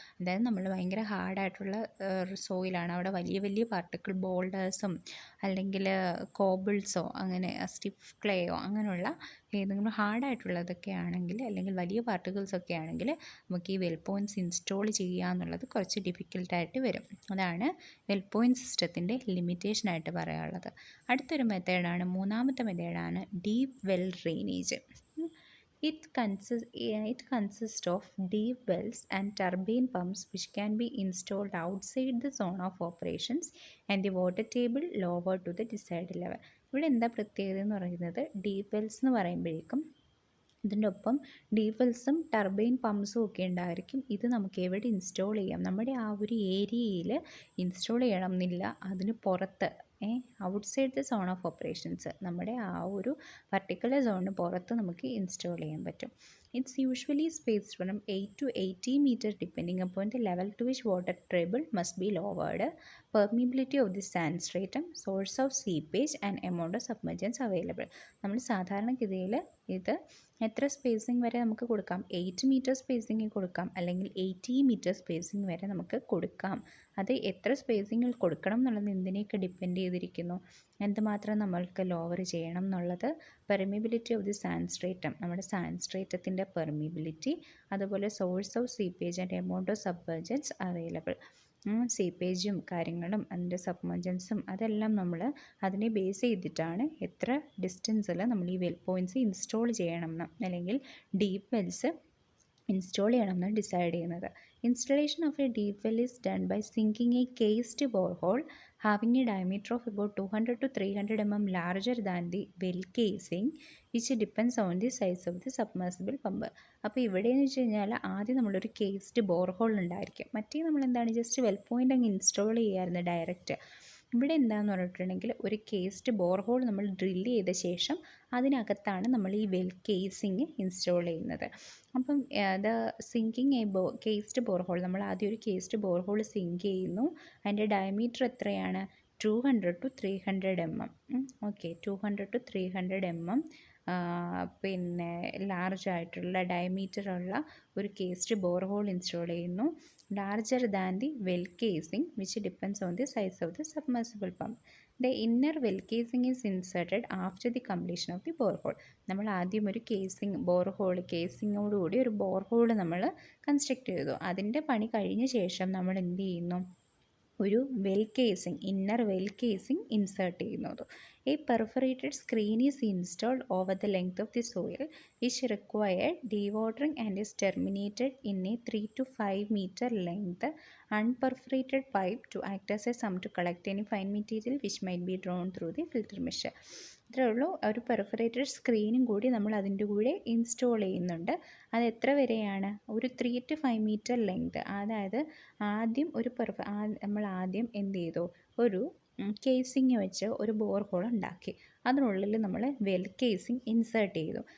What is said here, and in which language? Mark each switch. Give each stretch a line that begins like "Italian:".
Malayalam: അതായത് നമ്മൾ ഭയങ്കര ഹാർഡായിട്ടുള്ള സോയിലാണ്, അവിടെ വലിയ വലിയ പാർട്ടിക്കിൾ ബോൾഡേഴ്സും അല്ലെങ്കിൽ കോബിൾസോ അങ്ങനെ സ്റ്റിഫ് ക്ലേയോ അങ്ങനെയുള്ള ഏതെങ്കിലും ഹാർഡായിട്ടുള്ളതൊക്കെ ആണെങ്കിൽ, അല്ലെങ്കിൽ വലിയ പാർട്ടിക്കിൾസൊക്കെ ആണെങ്കിൽ നമുക്ക് ഈ വെൽ പോയിൻറ്റ്സ് ഇൻസ്റ്റാൾ ചെയ്യുക എന്നുള്ളത് കുറച്ച് ഡിഫിക്കൽട്ടായിട്ട് വരും. അതാണ് വെൽ പോയിൻറ്റ് സിസ്റ്റത്തിൻ്റെ ലിമിറ്റേഷനായിട്ട് പറയാനുള്ളത്. അടുത്തൊരു മെത്തേഡാണ്, മൂന്നാമത്തെ മെത്തേഡാണ് deep well drainage.
English: It consists of deep wells and turbine pumps which can be installed outside the zone of operations and the water table lower to the desired level.
Malayalam: ഇവിടെ എന്താ പ്രത്യേകത എന്ന് പറയുന്നത്, ഡീപ്പ് വെൽസ് എന്ന് പറയുമ്പോഴേക്കും ഇതിൻ്റെ ഒപ്പം deep വെൽസും turbine പമ്പ്സും ഒക്കെ ഉണ്ടായിരിക്കും. ഇത് നമുക്ക് എവിടെ ഇൻസ്റ്റാൾ ചെയ്യാം, നമ്മുടെ ആ ഒരു ഏരിയയിൽ ഇൻസ്റ്റാൾ ചെയ്യണം എന്നില്ല, അതിന് പുറത്ത്
English: outside the zone of operations,
Malayalam: നമ്മുടെ ആ ഒരു പർട്ടിക്കുലർ സോണിന് പുറത്ത് നമുക്ക് ഇൻസ്റ്റാൾ ചെയ്യാൻ പറ്റും.
English: It's usually spaced from 8 to 80 meters depending upon the level to which water table must be lowered, permeability of the sand stratum, source of seepage and amount of submergence available.
Malayalam: നമ്മൾ സാധാരണഗതിയിൽ ഇത് എത്ര spacing വരെ നമുക്ക് കൊടുക്കാം? 8 metre spacing കൊടുക്കാം, അല്ലെങ്കിൽ 80 metre spacing വരെ നമുക്ക് കൊടുക്കാം. അത് എത്ര സ്പേസിങ്ങിൽ കൊടുക്കണം എന്നുള്ളത് എന്തിനെയൊക്കെ ഡിപ്പെൻഡ് ചെയ്തിരിക്കുന്നു? എന്തുമാത്രം നമ്മൾക്ക് ലോവർ ചെയ്യണം എന്നുള്ളത്
English: permeability of the sand stratum,
Malayalam: നമ്മുടെ സാൻഡ് സ്ട്രേറ്റത്തിൻ്റെ പെർമിബിലിറ്റി, അതുപോലെ
English: Source of seepage and amount of submergence available.
Malayalam: സീപ്പേജും കാര്യങ്ങളും അതിൻ്റെ സബ്മർജൻസും അതെല്ലാം നമ്മൾ അതിനെ ബേസ് ചെയ്തിട്ടാണ് എത്ര ഡിസ്റ്റൻസിൽ നമ്മൾ ഈ വെൽ പോയിൻറ്റ്സ് ഇൻസ്റ്റോൾ ചെയ്യണം എന്ന്, അല്ലെങ്കിൽ ഡീപ്പ് വെൽസ് ഇൻസ്റ്റോൾ ചെയ്യണമെന്ന് ഡിസൈഡ് ചെയ്യുന്നത്.
English: Installation of a deep well is done by sinking a cased borehole having a diameter of about 200 to 300 mm larger than the well casing, which depends on the size of the submersible pump.
Malayalam: അപ്പോൾ ഇവിടെയെന്ന് വെച്ച് കഴിഞ്ഞാൽ ആദ്യം നമ്മളൊരു cased borehole ഉണ്ടായിരിക്കും. മറ്റേ നമ്മളെന്താണ് just well point അങ്ങ് install ചെയ്യാമായിരുന്നു ഡയറക്റ്റ്. ഇവിടെ എന്താണെന്ന് പറഞ്ഞിട്ടുണ്ടെങ്കിൽ ഒരു കേസ്ഡ് ബോർഹോൾ നമ്മൾ ഡ്രില്ല് ചെയ്ത ശേഷം അതിനകത്താണ് നമ്മൾ ഈ വെൽ കേസിങ് ഇൻസ്റ്റോൾ ചെയ്യുന്നത്. അപ്പം അത് സിങ്കിങ് കേസ്ഡ് ബോർഹോൾ, നമ്മൾ ആദ്യം ഒരു കേസ്ഡ് ബോർഹോൾ സിങ്ക് ചെയ്യുന്നു. അതിൻ്റെ ഡയമീറ്റർ എത്രയാണ്? 200 to 300 mm. Okay, 200 to 300 mm പിന്നെ ലാർജ് ആയിട്ടുള്ള ഡയമീറ്ററുള്ള ഒരു കേസ്ഡ് ബോർഹോൾ ഇൻസ്റ്റോൾ ചെയ്യുന്നു.
English: Larger than the well casing which depends on the size of the submersible pump. The inner well casing is inserted after the completion of the borehole.
Malayalam: നമ്മൾ ആദ്യം ഒരു borehole കേസിങ്ങോടുകൂടി ഒരു borehole നമ്മൾ construct ചെയ്തു. അതിൻ്റെ പണി കഴിഞ്ഞ ശേഷം നമ്മൾ എന്ത് ചെയ്യുന്നു? ഒരു well casing, inner well casing insert ചെയ്യുന്നത്.
English: A perforated screen is installed over the length of the soil which required dewatering and is terminated in a 3 to 5 meter length unperforated pipe to act as a sump to collect any fine material which might be drawn through the filter mesh.
Malayalam: ഇത്രേ ഉള്ളൂ. ഒരു perforated സ്ക്രീനും കൂടി നമ്മൾ അതിൻ്റെ കൂടെ install ചെയ്യുന്നുണ്ട്. അത് എത്ര വരെയാണ്? ഒരു 3 to 5 meter ലെങ്ത്. അതായത് ആദ്യം നമ്മൾ ആദ്യം എന്ത് ചെയ്തു? ഒരു കേസിങ് വെച്ച് ഒരു ബോർഹോൾ ഉണ്ടാക്കി. അതിനുള്ളിൽ നമ്മൾ വെൽ കേസിങ് ഇൻസേർട്ട് ചെയ്തു.